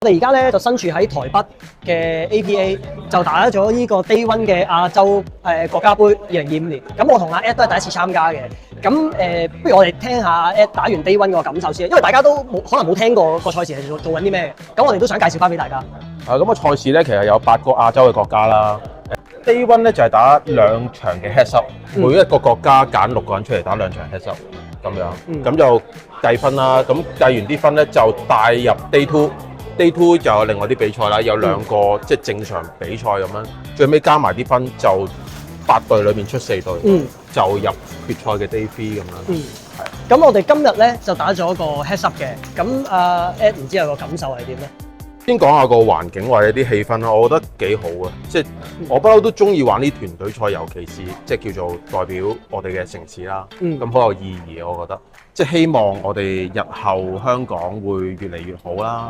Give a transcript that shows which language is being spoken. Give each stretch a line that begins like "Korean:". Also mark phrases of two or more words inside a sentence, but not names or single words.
Cantonese: 我哋而家咧就身處喺台北嘅 APA，就打咗呢個
English: Day One
Cantonese: 嘅亞洲國家杯2025年。咁我同阿 Ed 都係第一次參加嘅。咁不如我哋聽下阿 Ed 打完
English: Day One
Cantonese: 個感受先，因為大家都可能冇聽過個賽事係做緊啲咩。咁我哋都想介紹翻俾大家。咁個賽事咧其實有8個亞洲嘅國家啦。
English: Day One
Cantonese: 咧就係打2場嘅
English: heads up，
Cantonese: 每一個國家揀6個人出嚟打2場
English: heads up
Cantonese: 咁樣，咁就計分啦。咁計完啲分咧就帶入
English: Day Two。 Day Two
Cantonese: 就有另外啲比賽啦，有2個即係正常比賽咁樣，最尾加埋啲分就8隊裏面出4隊，就入決賽嘅
English: Day Three
Cantonese: 咁樣。咁我哋今日咧就打咗個
English: heads up
Cantonese: 嘅，咁Ed 唔知有個感受係點咧？先講下個環境或者啲氣氛啦，我覺得幾好啊！即係我不嬲都中意玩啲團隊賽，尤其是即係叫做代表我哋嘅城市啦。咁好有意義啊！我覺得，即係希望我哋日後香港會越嚟越好啦。